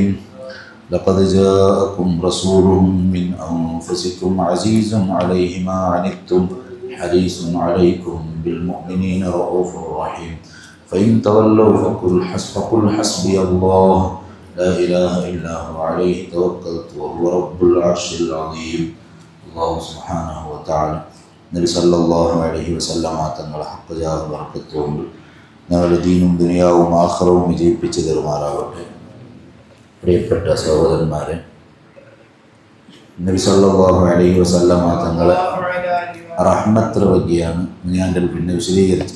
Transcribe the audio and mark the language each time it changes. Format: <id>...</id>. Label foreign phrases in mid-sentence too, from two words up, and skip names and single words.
<ar>لقد جاءكم رسول من أنفسكم عزيز عليه ما عنتم حريص عليكم بالمؤمنين رؤوف رحيم. فإن تولوا فقل حسبي الله لا إله إلا هو عليه توكلت وهو رب العرش العظيم. الله سبحانه وتعالى</ar> <ml>നബി</ml> <ar>صلى الله عليه وسلم</ar> <ml>തങ്ങളുടെ ഹഖ്ജാ ബർക്കത്തുകൊണ്ട് ഞങ്ങളുടെ ദീനും ദുനിയാവും ആഖിറവും വിജയിപ്പിച്ചു തരുമാറാവട്ടെ. പ്രിയപ്പെട്ട സഹോദരന്മാരെ, നബി</ml> <ar>صلى الله عليه وسلم</ar> <ml>തങ്ങളെ റഹ്മത്ത് വകയാണ് ഞാൻ പിന്നെ വിശദീകരിച്ചത്.</ml>